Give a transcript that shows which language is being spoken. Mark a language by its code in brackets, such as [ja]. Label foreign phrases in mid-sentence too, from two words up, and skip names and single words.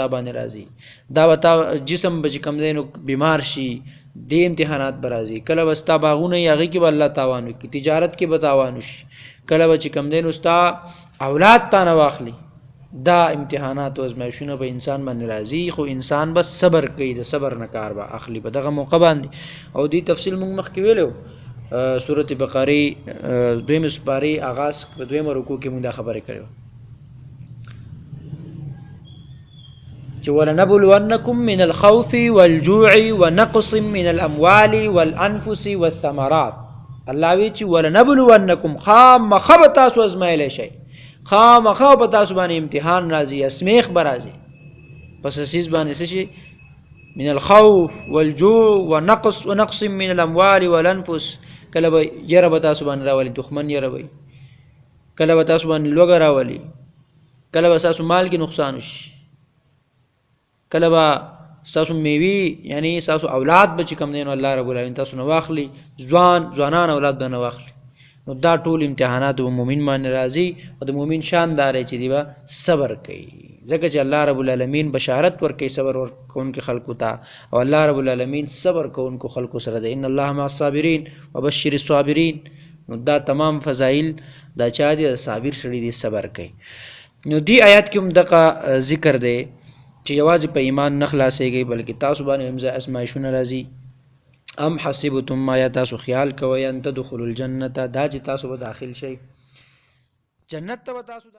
[ps] باندې راځي دا به تا جسم به چې کوم دی نو بیمار شي دې امتحانات به راځي کله به ستا باغونه یې هغې کې به الله تاوان وکړي تجارت کې به تاوان وشي کله به چې کوم دی نو ستا اولاد تا نه واخلي دا امتحانات او ازمایښونه به انسان باندې راځي خو انسان به صبر کوي د صبر نه کار به اخلي په دغه موقع باندې او دې تفصیل موږ مخکې ویلو سورة بقرې دویمې سپارې آغاز په دویمه رکوع کې موږ دا خبرې کړې چې [ar] ولنبلونکم من الخوف والجوع ونقص من الاموال والانفس والثمرات [ps] الله وی چې ولنبلونکم خامخا به تاسو ازمایلی شئ خامخا به تاسو باندې امتحان راځي اسمیخ به راځي پس سیز باندې څه شي [ar] من الخوف والجوع ونقص من الاموال والانفس [ps] کله به یره به تاسو باندې راولي دښمن یره وي کله به تاسو باندې لوږه راولي کله به تاسو مال کې نقصان وشي کله به تاسو میوي یعنی تاسو اولاد به چې کوم دی نو [ar] الله رب العالمین [ps] تاسو نه واخلي ځوانان اولاد به نه واخلي نو دا ټول امتحانات به مؤمن باندې راځي او د مؤمن شان دا دی چې دی به صبر کوي ځکه چې [ar] الله رب العالمین [ps] بشارت ورکوي صبر ورکوونکو خلکو ته او [ar] الله رب العالمین [ps] صبر کوونکو خلکو سره دی [ar] ان الله مع الصابرین وبشر الصابرین [ps] نو دا تمام فضایل دا چا دي صابر سړي دي صبر کوي نو دی آیات کې هم دغه ذکر دی چې یوازې په ایمان نه خلاصېږي بلکې تاسو باندې هم ازمایښونه راځي [ar] ام حسبتم [ps] ما یا تاسو خیال کوئ [ar] ان تدخلوا الجنة [ps] دا چې تاسو به داخل شئ جنت ته به تاسو